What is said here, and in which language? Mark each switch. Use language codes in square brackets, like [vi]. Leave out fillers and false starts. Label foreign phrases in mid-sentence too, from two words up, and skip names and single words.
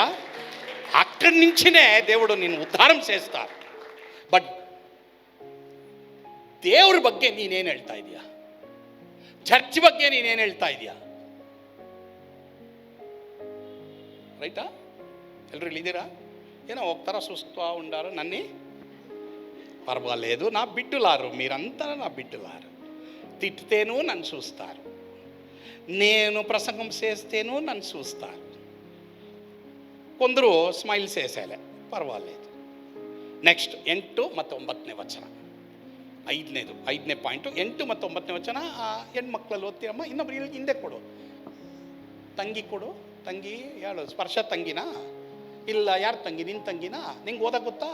[te] అక్కడ నించినే [kn] ದೇವರು ನಿನ್ನ ಉದ್ಧಾರ ಸೇರಿಸ್ತಾರೆ. ಬಟ್ ದೇವ್ರ ಬಗ್ಗೆ ನೀನೇನು ಹೇಳ್ತಾ ಇದೀಯಾ? ಚರ್ಚ್ ಬಗ್ಗೆ ನೀನೇನು ಹೇಳ್ತಾ ಇದೀಯಾ? ರೈಟಾ? ಎಲ್ಲರೂ ಇಲ್ಲಿದ್ದೀರಾ? ಏನೋ ಹೋಗ್ತಾರ [te] సుస్తా ఉండారు, నన్ను పర్వాలేదు, నా బిడ్డలారు, మీరంతా నా బిడ్డలారు. తిట్టితేనూ నన్ను చూస్తారు, నేను ప్రసంగం చేస్తేనూ నన్ను చూస్తారు. కొందరు ಸ್ಮೈಲ್ చేసేలే, ಪರವಾಗಿಲ್ಲ. [kn] ನೆಕ್ಸ್ಟ್ 8 ಮತ್ತು 9ನೇ ವಚನ, ಐದನೇ ಪಾಯಿಂಟು. 8 ಮತ್ತು 9ನೇ ವಚನ. ಹೆಣ್ಮಕ್ಳಲ್ಲಿ ಓದ್ತೀರಮ್ಮ. ಇನ್ನೊಬ್ರು ಹಿಂದೆ ಕೊಡು, ತಂಗಿ ಕೊಡು. ತಂಗಿ ಹೇಳು, ಸ್ಪರ್ಶ ತಂಗಿನಾ? ಇಲ್ಲ, ಯಾರು ತಂಗಿ? ನಿನ್ನ ತಂಗಿನಾ? ನಿಂಗೆ ಓದಕ್ಕೆ ಗೊತ್ತಾ?